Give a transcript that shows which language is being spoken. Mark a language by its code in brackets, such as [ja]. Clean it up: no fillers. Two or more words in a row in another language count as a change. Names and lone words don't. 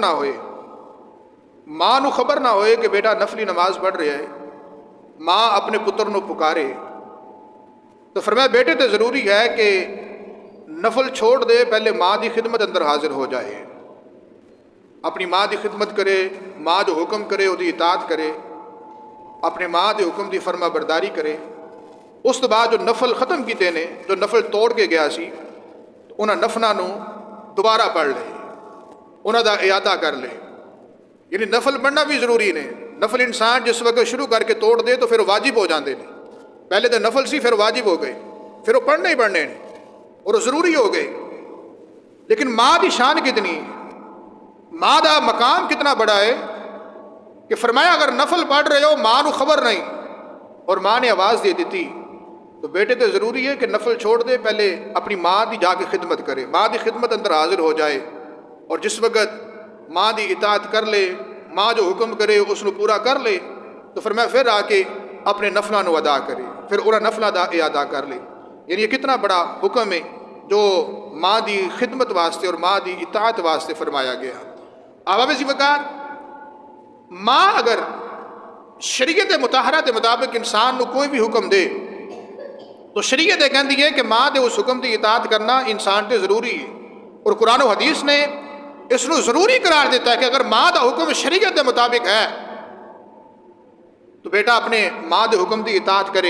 [pa] ہوئے، ماں نو خبر نہ ہوئے کہ بیٹا نفلی نماز پڑھ رہا ہے، ماں اپنے پتر نو پکارے تو فرمایا بیٹے تو ضروری ہے کہ نفل چھوڑ دے، پہلے ماں دی خدمت اندر حاضر ہو جائے، اپنی ماں دی خدمت کرے، ماں جو حکم کرے وہ دی اطاعت کرے، اپنے ماں دے حکم دی فرما برداری کرے۔ اس تو بعد جو نفل ختم کیتے نے، جو نفل توڑ کے گیا سی، انہاں نفلاں نو دوبارہ پڑھ لے، انہاں دا اعادہ کر لے۔ یعنی نفل پڑھنا بھی ضروری نے۔ نفل انسان جس وقت شروع کر کے توڑ دے تو پھر واجب ہو جاندے نے، پہلے تو نفل سی پھر واجب ہو گئے، پھر وہ پڑھنے ہی پڑھنے نے اور وہ ضروری ہو گئے۔ لیکن ماں دی شان کتنی، ماں دا مقام کتنا بڑا ہے کہ فرمایا اگر نفل پڑھ رہے ہو ماں نو خبر نہیں اور ماں نے آواز دے دیتی تو بیٹے تو ضروری ہے کہ نفل چھوڑ دے، پہلے اپنی ماں دی جا کے خدمت کرے، ماں دی خدمت اندر حاضر ہو جائے، اور جس وقت ماں دی اطاعت کر لے، ماں جو حکم کرے اس نو پورا کر لے تو فرمایا پھر آ کے اپنے نفلاں نو ادا کرے، پھر انہاں نفلاں دا اعادہ کر لے۔ یعنی یہ کتنا بڑا حکم ہے جو ماں دی خدمت واسطے اور ماں دی اطاعت واسطے فرمایا گیا۔ آباب وقار، ماں اگر شریعت مطہرہ کے مطابق انسان نو کوئی بھی حکم دے تو شریعت یہ کہندی ہے کہ ماں دے اس حکم کی اطاعت کرنا انسان تے ضروری ہے، اور قرآن و حدیث نے اس نو ضروری قرار دیتا ہے کہ اگر ماں دا حکم شریعت کے مطابق ہے تو بیٹا اپنے ماں دے حکم کی اطاعت کرے۔